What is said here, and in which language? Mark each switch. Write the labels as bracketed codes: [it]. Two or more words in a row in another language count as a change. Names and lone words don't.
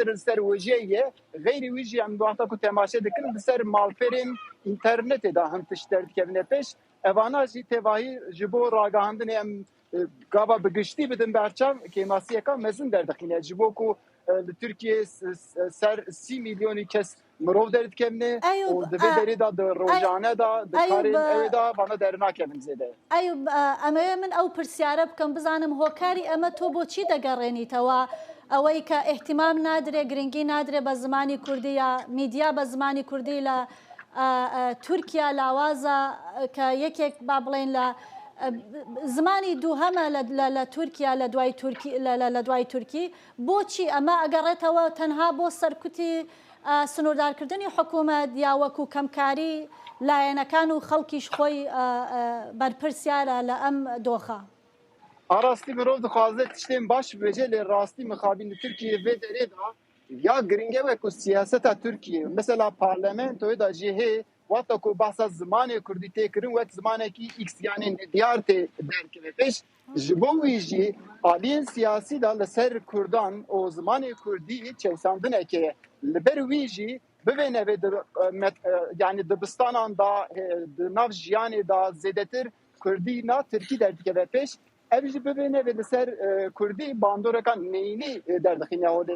[ku] li ser wêjeyê ye xeyrî wî jî em wexta ku temaşe dikin li ser malperên înternetê da hin tişt derdikevine pêş evana jî tevahî ji bo ragihandinê em gava bi giştî bidin berçav kêmasiyeka mezin derdixîne ji bo ku li Tirkiye ser 30 milyonî kes mirov derdikevne û di vê derê da di rojane da di karên evê da vana dernakevin zêde. [ckb] Eyûb [ku] em min ew pirsyare bikim bizanim [ckb] hokarî eme to boçî degerênîtewa ئەوەی کە احتیمام نادرێ گرنگی نادرێ بە زمانی کوردی یا میدیا بە زمانی کوردی لە تورکیا لاوازە کە یەکێک با بڵێن لە زمانی دووهەمە لە تورکیا لە دوای تورکی بۆچی ئەمە ئەگەڕێتەوە تەنها بۆ سەرکوتی سنووردارکردنی حکوومەت یا وەکو کەمکاری لایەنەکان و خەڵکیش خۆی بەرپرسیارە لە ئەم دۆخە. [ku] ئاراستی مرۆڤ دixwaze tiştên baş bêje lê rastî mixabîn li Tirkiyeyê vê derê da ya giringe wek siyaseta Tirkiye mesela parlamentoyê da jî hê wata ku behsa zimanê Kurdî tê kirin wek zimanekî X yanê diyar tê derkeve pêş ji bo wî jî aliyên siyasî da li ser Kurdan û zimanê Kurdî çewsandineke ye li ber wî jî bivêne vê yani dibistanan da di nav jiyanê da zêdetir Kurdî na Tirkî derdikeve pêş ev jî bibêne vê li ser Kurdî bandorekan neyînî derdixîne holê.